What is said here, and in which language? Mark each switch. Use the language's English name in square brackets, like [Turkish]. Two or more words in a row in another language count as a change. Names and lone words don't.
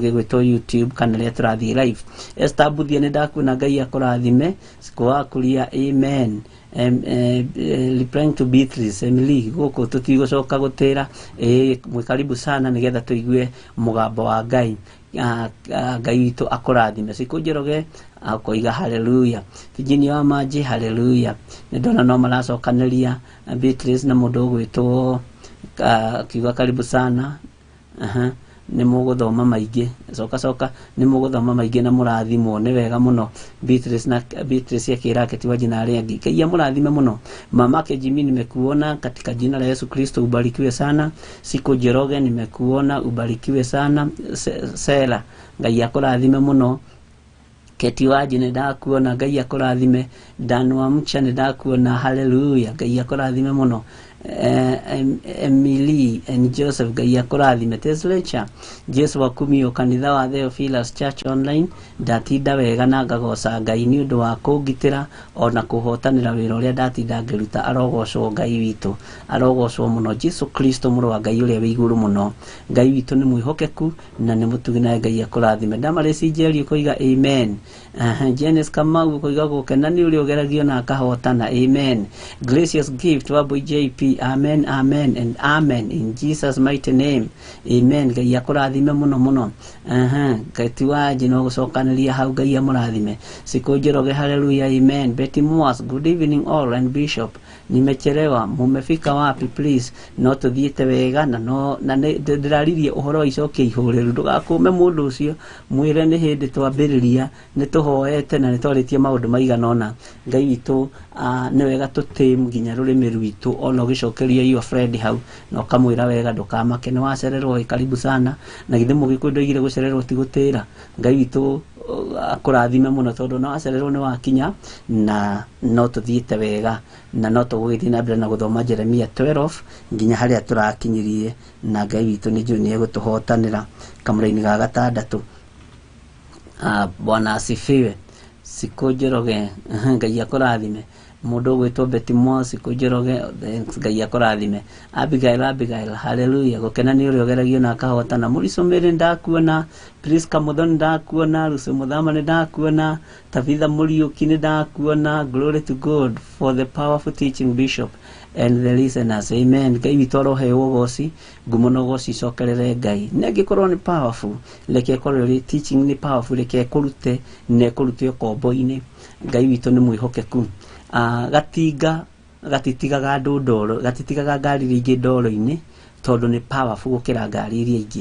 [Kikuyu] gĩgwĩtwo YouTube kana rĩrĩa tũrathiĩ live Esther Mbuthia nĩ ndakuona Ngai akũrathime Sikuakuria amen replying to Beatrice Emily gũkũ tũtigũcoka gũtĩra mwĩ [Swahili] karibu sana [Kikuyu] nĩgetha tũigue mũgambo wa Ngai Ngai witũ akũrathime Siku Njoroge akoiga haleluya Virginia Wamanjĩ haleluya nĩ ndona no maracokanĩria Beatrice na mũndũ ũgwĩtwo kiuga [Swahili] karibu sana [Kikuyu] nĩ mũgũthoma maingĩ coka nĩ mũgũthoma maingĩ na mũrathimwo nĩ wega mũno Beatrice akĩra Keti Wanjĩ na arĩa angĩ Ngai amũrathime mũno mamake Jimmy [Swahili] nimekuona katika jina la Yesu Kristo ubarikiwe sana [Kikuyu] Siku Njoroge [Swahili] nimekuona ubarikiwe sana [Kikuyu] Sela Ngai akũrathime mũno Keti Wanjĩ nĩ ndakuona Ngai akũrathime Dan Wamcha nĩ ndakuona haleluya Ngai akũrathime mũno Emily and Joseph Ngai akũrathime Teslecha Jesu wa kumio kanitha wa Theophilus Church Online ndatinda wega na ngagoca Ngai nĩ ũndũ wa kũngitĩra ona kũhotanĩra wĩra ũrĩa ndatinda ngĩruta arogocwo Ngai witũ arogocwo mũno Jesu Kristo mũrũ wa Ngai ũrĩa wĩ igũrũ mũno Ngai witũ nĩ mwĩhokeku na nĩ mũtugi na Ngai akũrathime Damaresi Njeri ũkoiga amen Janice Kamau ũkoiga gũkena nĩ ũrĩa ũgeragio na akahotana amen Gracious Gift Wambui JP [English] amen and amen in Jesus mighty name amen [Kikuyu] Ngai akũrathime mũno Keti Wanjĩ no gũcokanĩria hau Ngai amũrathime Siku Njoroge haleluya amen Betty Moas [English] good evening all and Bishop [Swahili] nimechelewa mumefika wapi [Kikuyu] please no tuthiĩte wega na ndĩraririe ũhoro wa icokia ihũrĩru ndũgakũme mũndũ ũcio mwĩre nĩ hĩndĩ twambĩrĩria nĩ tũhoete na nĩ twarĩtie maũndũ maigana ũna Ngai witũ nĩ wega tũtĩm nginya rũrĩmĩ rwitũ ona ũgĩcokeria [English] your friend [Kikuyu] hau na ũkamwĩra wega ndũkamake nĩ wacererwo [Swahili] karibu sana [Kikuyu] na githĩ mũgĩkũyũ ndoigire gũcererwo ti gũtĩra Ngai witũ akũrathime mũno tondũ na wacererwo nĩ wakinya na no tũthiĩte wega na no tũgũgĩthiĩ na mbere na gũthoma Jeremia 12 nginya harĩa tũrakinyirie na Ngai witũ nĩ njũĩ nĩ egũtũhotanĩra kamũra-inĩ ga gatandatũ [Swahili] Bwana asifiwe. [Kikuyu] Siku njoroge Ngai akũrathime. Mũndũ gwĩtwo Betimo siku njoroge Ngai akũrathime. Abigail hallelujah. Gũkena nĩ ũrĩa ũgeragio na akahotana. Mũrico Mĩrĩ ndakuona, Priska Muthoni ndakuona, Lucy Muthama nĩ ndakuona, Tabitha Mũriũki nĩ ndakuona. [English] Glory to God for the powerful teaching, Bishop, and the listeners. Amen. [Kikuyu] Ngai witũ aroheo ũgooci, ngumo na ũgooci icokerere Ngai. Nĩangĩkorwo nĩ powerful, reke ĩkorwo ĩrĩ teaching nĩ powerful, reke ĩkũrute na ĩkũrute ũkombo-inĩ. Ngai witũ nĩ mwĩhokeku. Gatinga gatitigaga andũ ndoro, gatitigaga ngari iria ingĩ ndoro-inĩ, tondũ nĩ powerful gũkĩra ngari iria ingĩ.